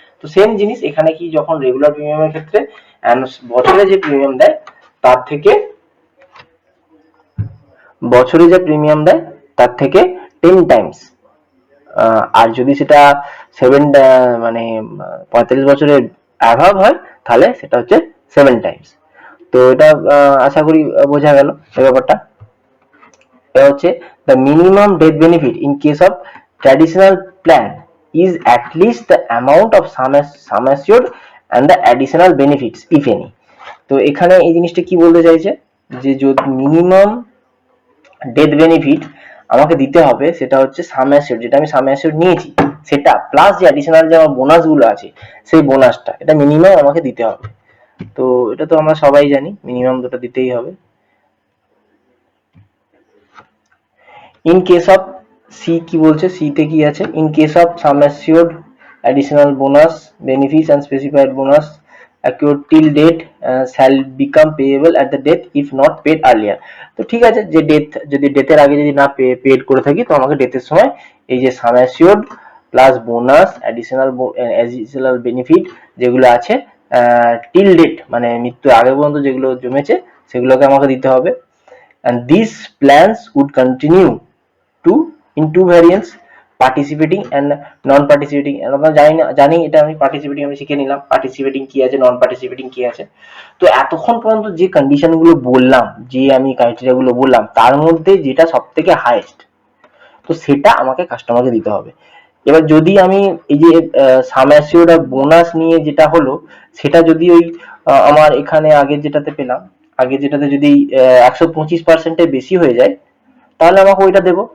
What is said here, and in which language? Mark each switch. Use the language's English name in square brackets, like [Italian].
[Bangla] তো সেম জিনিস এখানে কি, যখন রেগুলার প্রিমিয়ামের ক্ষেত্রে বছরে যে প্রিমিয়াম দেয় তার থেকে, বছরে যে প্রিমিয়াম দেয় তার থেকে 10 টাইমস, আর যদি সেটা 7 মানে 45 বছরের অ্যাভাব হয় তাহলে সেটা হচ্ছে 7 টাইমস। তো এটা আশা করি বোঝা গেল এই ব্যাপারটা। এটা হচ্ছে [English] the minimum death benefit in case of traditional plan is at least the amount of sum assured and the additional benefits if any। [Bangla] তো এখানে এই জিনিসটা কি বলতে চাইছে, যে যদি মিনিমাম ডেথ বেনিফিট আমাকে দিতে হবে, সেটা হচ্ছে সাম অ্যাসিওর, যেটা আমি সাম অ্যাসিওর নিয়েছি সেটা, প্লাস যে অ্যাডিশনাল যে আমার বোনাস গুলো আছে সেই বোনাসটা, এটা মিনিমাম আমাকে দিতে হবে। তো এটা তো আমরা সবাই জানি, মিনিমাম দুটো দিতেই হবে। [English] in case of C [Bangla] কি বলছে, সি তে কি আছে, [English] In case of sum assured additional bonus benefits and specified bonus accrued till date shall become payable at the death if not paid earlier। [Bangla] তো ঠিক আছে, যে ডেথ, যদি ডেথের আগে যদি না পেড করে থাকি, তো আমাকে ডেথের সময় এই যে সাম assured plus bonus additional benefit যেগুলো আছে টিল ডেট, মানে মৃত্যুর আগে পর্যন্ত যেগুলো জমেছে সেগুলোকে আমাকে দিতে হবে। [English] and these plans would continue to in two variants, participating and non participating। [Bangla] আমরা জানি এটা আমি পার্টিসিপেটিং আমি শিখে নিলাম, পার্টিসিপেটিং কি আছে, নন পার্টিসিপেটিং কি আছে। তো এতক্ষণ পর্যন্ত যে কন্ডিশন গুলো বললাম, যে আমি ক্রাইটেরিয়া গুলো বললাম, তার মধ্যে যেটা সব থেকে হাইয়েস্ট, তো সেটা আমাকে কাস্টমারকে দিতে হবে। এবার যদি আমি এই যে সাম অ্যাসিওর্ড আর বোনাস নিয়ে যেটা হলো, সেটা যদি ওই আমার এখানে আগের যেটাতে পেলাম, আগে যেটাতে যদি 125% বেশি হয়ে যায়, তাহলে আমাকে ওইটা দেবো।